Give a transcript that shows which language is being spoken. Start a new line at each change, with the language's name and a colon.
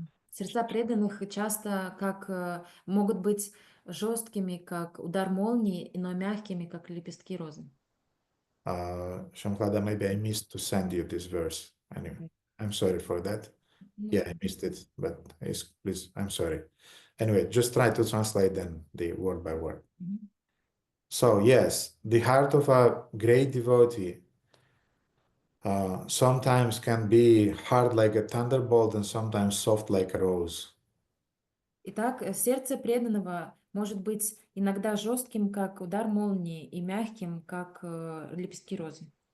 Russian: Сердца преданных часто могут быть жесткими, как удар молнии, но мягкими, как лепестки розы.
English: Shamklada, maybe I missed to send you this verse. Anyway, I'm sorry for that. Yeah, I missed it, but please, I'm sorry. Anyway, just try to translate them the word by word. So yes, the heart of a great devotee sometimes can be hard like a thunderbolt and sometimes soft like a rose.
Russian: Итак, сердце преданного может быть иногда жестким, как удар молнии, и мягким, как лепестки розы.